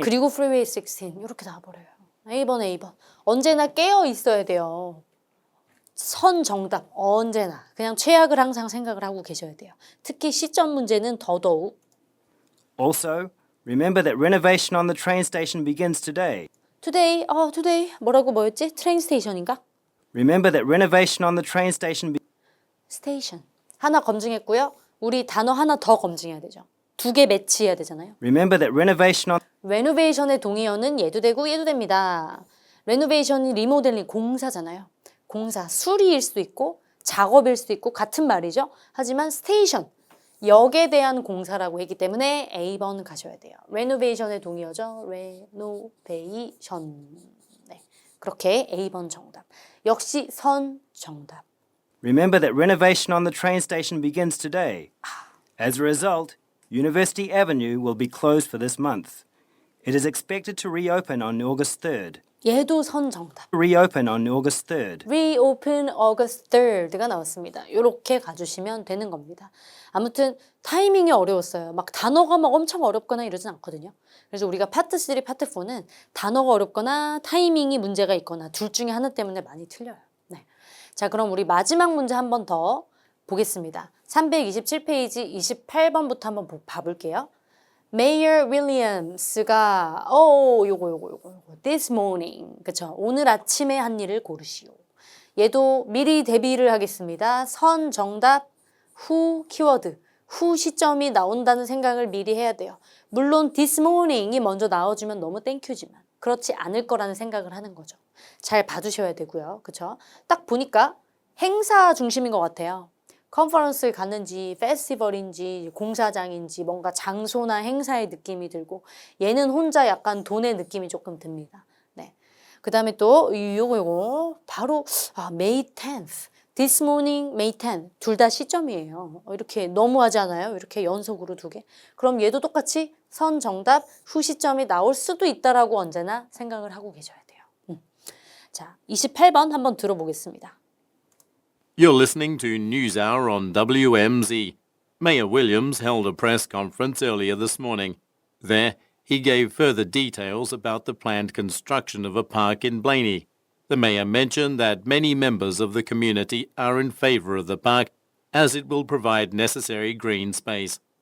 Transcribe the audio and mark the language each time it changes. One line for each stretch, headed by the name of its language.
Korean: 그리고 프리웨이 16 이렇게 나와버려요. A번. 언제나 깨어 있어야 돼요. 선 정답 언제나. 그냥 최악을 항상 생각을 하고 계셔야 돼요. 특히 시점 문제는 더더욱.
English: Also, remember that renovation on the train station begins today.
Korean: today 뭐였지? 트레인 스테이션인가?
English: Remember that renovation on the train station
Korean: 스테이션. 하나 검증했고요. 우리 단어 하나 더 검증해야 되죠. 2개 매치해야 되잖아요.
English: Remember that renovation on
Korean: 레노베이션의 동의어는 얘도 되고 얘도 됩니다. 레노베이션이 리모델링 공사잖아요. 공사, 수리일 수도 있고 작업일 수도 있고 같은 말이죠. 하지만 스테이션, 역에 대한 공사라고 했기 때문에 A번 가셔야 돼요. 레노베이션의 동의어죠. 레노베이션. 네, 그렇게 A번 정답. 역시 선 정답.
English: Remember that renovation on the train station begins today. As a result, University Avenue will be closed for this month. It is expected to reopen on August 3rd.
Korean: 얘도 선 정답.
English: Reopen on August 3rd. Reopen August 3rd
Korean: 가 나왔습니다. 이렇게 가주시면 되는 겁니다. 아무튼 타이밍이 어려웠어요. 막 단어가 막 엄청 어렵거나 이러진 않거든요. 그래서 우리가 파트 3, 파트 4는 단어가 어렵거나 타이밍이 문제가 있거나 둘 중에 하나 때문에 많이 틀려요. 네. 자, 그럼 우리 마지막 문제 한 번 더 보겠습니다. 327페이지 28번부터 한번 봐볼게요. Mayor Williams가 요거
English: this morning
Korean: 그쵸? 오늘 아침에 한 일을 고르시오. 얘도 미리 대비를 하겠습니다. 선 정답 후 키워드 후 시점이 나온다는 생각을 미리 해야 돼요. 물론
English: this morning
Korean: 이 먼저 나와주면 너무 땡큐지만 그렇지 않을 거라는 생각을 하는 거죠. 잘 봐두셔야 되고요. 그쵸? 딱 보니까 행사 중심인 것 같아요. 컨퍼런스를 갔는지 페스티벌인지 공사장인지 뭔가 장소나 행사의 느낌이 들고 얘는 혼자 약간 돈의 느낌이 조금 듭니다. 네. 그 다음에 또 요거 바로 May 10th.
English: This morning, May 10.
Korean: 둘 다 시점이에요. 이렇게 너무하지 않아요? 이렇게 연속으로 두 개. 그럼 얘도 똑같이 선 정답 후 시점이 나올 수도 있다라고 언제나 생각을 하고 계셔야 돼요. 자, 28번 한번 들어보겠습니다.
English: You're listening to NewsHour on WMZ. Mayor Williams held a press conference earlier this morning. There, he gave further details about the planned construction of a park in Blaney. The mayor mentioned that many members of the community are in favour of the park, as it will provide necessary green space.